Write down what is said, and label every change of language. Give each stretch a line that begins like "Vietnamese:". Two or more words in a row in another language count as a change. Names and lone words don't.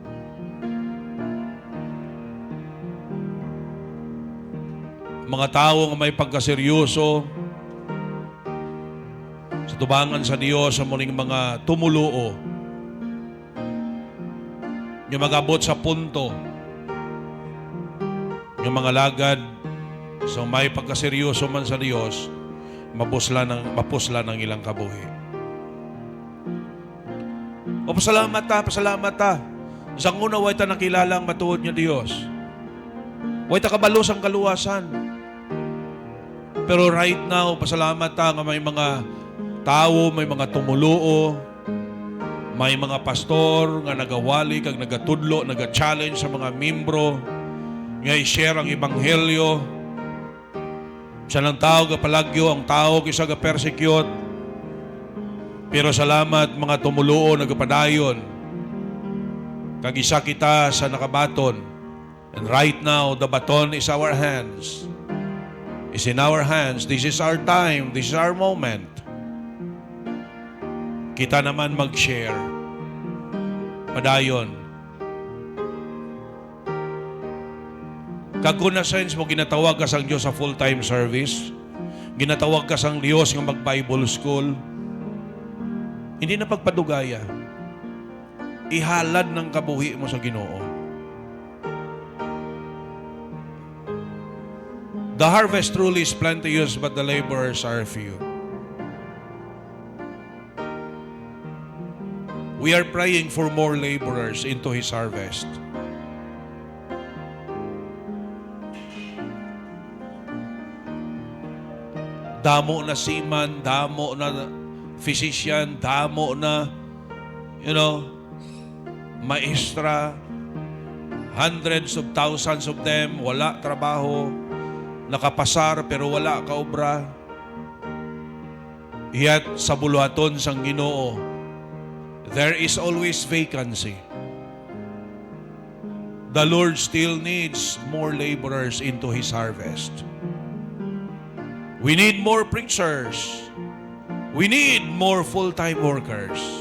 Hiligaynon: Mga tao nga may pagkaseryoso sa tubangan sa Dios sa muling mga tumuluo, yung mag-abot sa punto, yung mga lagad sa may pagkaseryoso man sa Diyos, mapusla ng ilang kabuhi. O pasalamat ta. Sa una, way ta nakilalang matuod niya Diyos. Way ta kabalos ang kaluwasan.
English: Pero right now,
Hiligaynon: pasalamat ta nga may mga tao, may mga tumuluo, may mga pastor nga nagawali, kag nagatudlo, naga-challenge sa mga membro, nga i-share ang ebanghelyo. Siya ng tao kapalagyo, ang tao kisa ga-persecute. Pero salamat mga tumuluo, nagapadayon. Kag isa kita sa nakabaton.
English: And right now, the baton is our hands. Is in our hands. This is our time. This is our moment.
Hiligaynon: Kita naman mag-share. Padayon. Kag kung na sense mo, ginatawag ka sang Diyos sa
English: full-time service,
Hiligaynon: ginatawag ka sang Diyos nga mag-Bible school, hindi na pagpadugaya. Ihalad ng kabuhi mo sa Ginoo.
English: The harvest truly is plenteous, but the laborers are few. We are praying for more laborers into His harvest.
Hiligaynon: Damo na seaman, damo na physician, damo na, maestra,
English: hundreds of thousands of them,
Hiligaynon: wala trabaho, nakapasar pero wala kaobra. Yet sa buluhaton sang Ginoo,
English: there is always vacancy. The Lord still needs more laborers into His harvest. We need more preachers. We need more full-time workers.